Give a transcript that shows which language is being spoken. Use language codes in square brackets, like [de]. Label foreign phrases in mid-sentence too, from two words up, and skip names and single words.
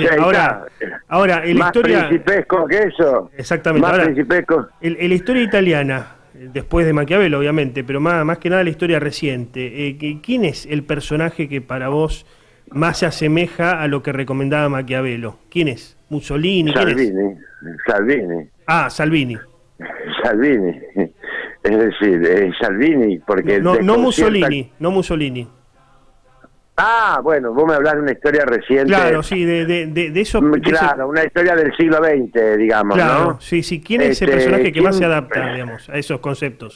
[es] Ahora, en la historia... Más principesco que eso. Exactamente. Más ahora, principesco. En la historia italiana, después de Maquiavelo, obviamente, pero más que nada la historia reciente, ¿quién es el personaje que para vos más se asemeja a lo que recomendaba Maquiavelo? ¿Quién es? ¿Mussolini? Salvini. Ah, Salvini. Es decir, Salvini, porque... No Mussolini. Ah, bueno, vos me hablás de una historia reciente. Claro, sí, de eso... Claro, una historia del siglo XX, digamos, claro, ¿no? Sí, ¿quién es ese personaje que más se adapta, digamos, a esos conceptos?